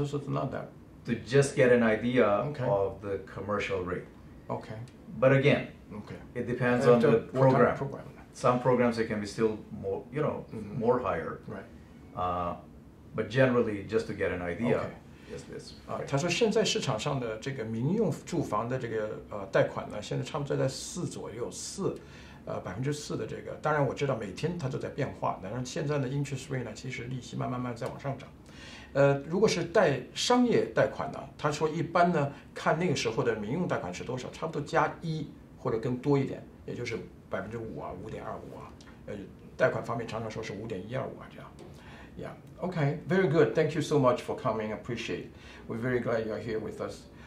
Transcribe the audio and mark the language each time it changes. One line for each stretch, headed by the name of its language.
English: Oh, so it's not that. To just get an idea of the commercial rate. Okay. But again, it depends on the program. Kind of program. Some programs it can be still more, you know, more higher. Right. But generally, just to get an idea.
Chinese: 他说现在市场上的这个民用住房的这个贷款呢，现在差不多在4左右，4%的这个。当然我知道每天它都在变化，当然现在的 interest rate 呢，其实利息慢慢在往上涨。如果是商业贷款呢，他说一般呢看那个时候的民用贷款是多少，差不多加1或者更多一点，也就是5%啊，5.25%啊。贷款方面常常说是5.125啊这样。
English: Yeah. Okay. Very good. Thank you so much for coming. Appreciate. We're very glad you're here with us.